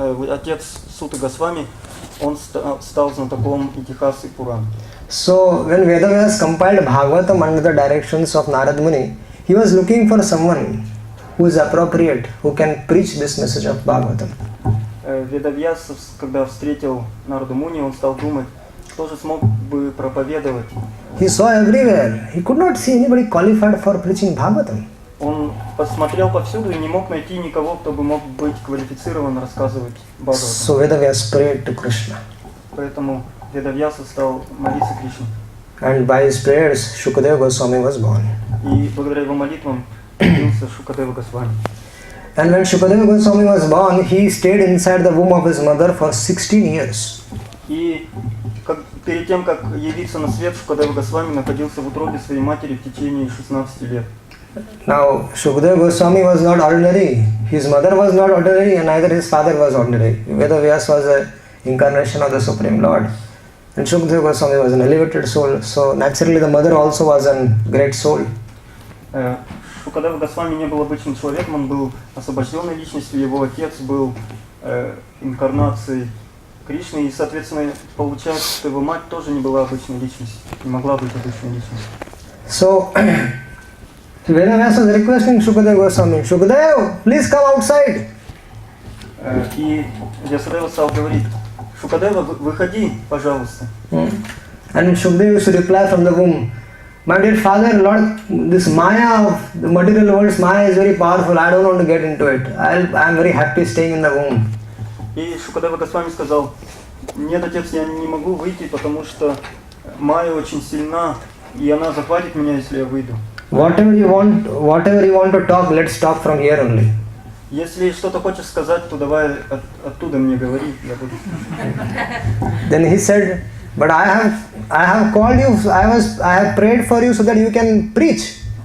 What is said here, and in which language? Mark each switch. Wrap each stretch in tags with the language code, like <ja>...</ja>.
<ru>Отец Суты Госвами, он стал знатоком Итихасы и Пуран.</ru> <en>So when Vedavyas compiled Bhagavatam under the directions of Narad Muni, he was looking for someone who is appropriate, who can preach this message of Bhagavatam.</en> <ru>Ведавьяс, когда встретил Нараду Муни, он стал думать, кто же смог бы проповедовать.</ru> <en>He saw everywhere. He could not see anybody qualified for preaching Bhagavatam.</en> <ru>Он посмотрел повсюду и не мог найти никого, кто бы мог быть квалифицирован рассказывать Бхагаватам.</ru> <en>So Vedavyas prayed to Krishna.</en> <ru>Поэтому Ведавьяса стал молиться Кришне.</ru> <en>And by his prayers, Shukadeva Goswami was born.</en> <ru>И благодаря его молитвам родился Шукадева Госвами.</ru> <en>And when Shukadeva Goswami was born, he stayed inside the womb of his mother for 16 years.</en> <ru>И перед тем, как явиться на свет, Шукадева Госвами находился в утробе своей матери в течение 16 лет.</ru> <en>Now, Shukadeva Goswami was not ordinary. His mother was not ordinary and neither his father was ordinary. Vedavyas was an incarnation of the Supreme Lord. And Shukadeva Goswami was an elevated soul. So naturally the mother also was a great soul.</en> <ru>Шукадева Госвами не был обычным человеком, он был освобожденной личностью, его отец был инкарнацией Кришны, и, соответственно, получается, что его мать тоже не была обычной личностью, не могла быть обычной личностью.</ru> <en>So, Vedavyas was requesting Shukadeva Goswami, Shukadeva, please come outside.</en> <ru>И Вьясадева стал говорить, Шукадева, выходи, пожалуйста.</ru> <en>And Shukadeva used to reply from the womb, my dear father, Lord, this Maya of the material world's Maya is very powerful. I don't want to get into it. I am very happy staying in the womb.</en> <ru>И Шукадева Госвами сказал, нет, отец, я не могу выйти, потому что Майя очень сильна, и она захватит меня, если я выйду.</ru> <en>Whatever you want to talk, let's talk from here only.</en> <ru>Если что-то хочешь сказать, то давай оттуда мне говори, я буду.</ru> <en>Then he said, but I have called you, I have prayed for you so that you can preach.</en>